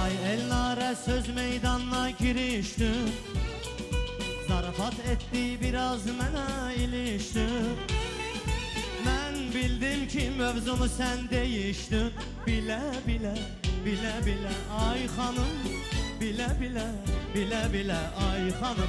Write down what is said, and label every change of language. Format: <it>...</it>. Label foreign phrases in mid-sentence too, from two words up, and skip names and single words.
<az>Elnare söz meydanına girişti,</az> <tr>zarafat etti biraz</tr> <az>mənə ilişdi. Mən bildim ki mövzumu sən değiştin. Bile bile, bile bile ay xanım, bile bile, bile bile ay xanım.</az>